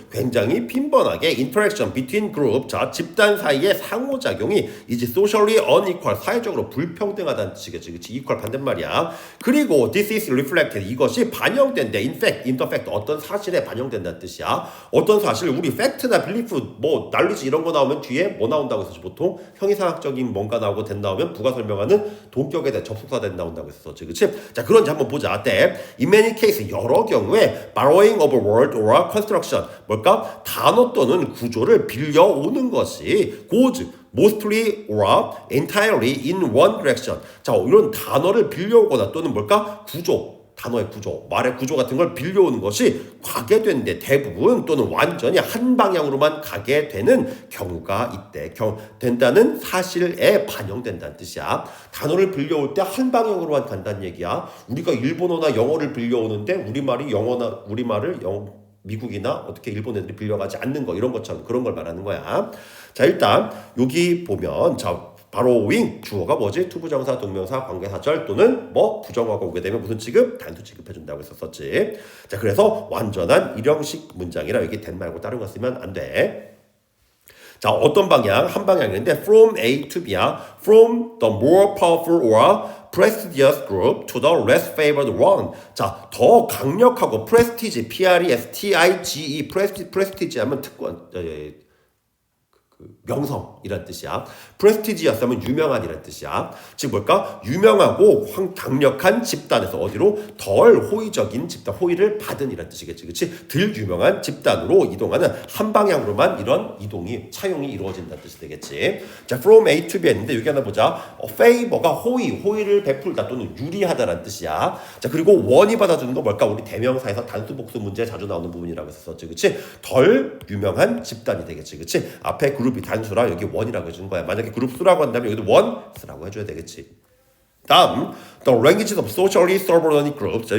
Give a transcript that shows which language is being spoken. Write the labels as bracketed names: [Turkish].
[Korean] 굉장히 빈번하게 [English] interaction between group. [Korean] 자, 집단 사이의 상호작용이 이제 [English] socially unequal. [Korean] 사회적으로 불평등하다는 뜻이겠지. 그치? equal 반대말이야. 그리고 [English] this is reflected. [Korean] 이것이 반영된대. [English] in fact, in the fact. [Korean] 어떤 사실에 반영된다는 뜻이야. 어떤 사실, 우리 fact나 belief, 뭐, knowledge 이런 거 나오면 뒤에 뭐 나온다고 했었지. 보통 형이상학적인 뭔가 나오고 된 나오면 부가 설명하는 동격에 대한 접속사 된 나온다고 했었지. 그치? 자, 그런지 한번 보자. [English] 때, in many cases, [Korean] 여러 경우에 [English] borrowing of a word or construction [Korean] 뭘까? 단어 또는 구조를 빌려오는 것이 [English] goes mostly or entirely in one direction. [Korean] 자, 이런 단어를 빌려오거나 또는 뭘까? 구조, 단어의 구조, 말의 구조 같은 걸 빌려오는 것이 가게 되는데 대부분 또는 완전히 한 방향으로만 가게 되는 경우가 있대. 된다는 사실에 반영된다는 뜻이야. 단어를 빌려올 때 한 방향으로만 간다는 얘기야. 우리가 일본어나 영어를 빌려오는데 우리말을 미국이나 어떻게 일본 애들이 빌려가지 않는 거 이런 것처럼 그런 걸 말하는 거야. 자, 일단 여기 보면 borrowing 주어가 뭐지? 투부정사, 동명사, 관계사절 또는 뭐 부정어가 오게 되면 무슨 취급? 단수 취급해준다고 했었지. 자, 그래서 완전한 일형식 문장이라 여기 된 말고 다른 거 쓰면 안 돼. 자, 어떤 방향? 한 방향인데 [English] from A to B야. From the more powerful or prestigious group to the less favored one. [Korean] 자, 더 강력하고 prestige, P-R-E-S-T-I-G-E, prestige 하면 특권, 명성이란 뜻이야. prestigious 하면 유명한이란 뜻이야. 즉 뭘까? 유명하고 강력한 집단에서 어디로? 덜 호의적인 집단, 호의를 받은 이란 뜻이겠지. 그치? 덜 유명한 집단으로 이동하는 한 방향으로만 이런 이동이, 차용이 이루어진다는 뜻이 되겠지. 자, from A to B 했는데 여기 하나 보자. favor가 호의를 베풀다 또는 유리하다라는 뜻이야. 자, 그리고 원이 받아주는 거 뭘까? 우리 대명사에서 단수 복수 문제에 자주 나오는 부분이라고 했었지. 그치? 덜 유명한 집단이 되겠지. 그치? 앞에 그룹이 단수라 여기 원이라고 해주는 거야. 만약에 그룹 수라고 한다면 여기도 원 쓰라고 해줘야 되겠지. [English] 다음, the languages of socially subordinate groups.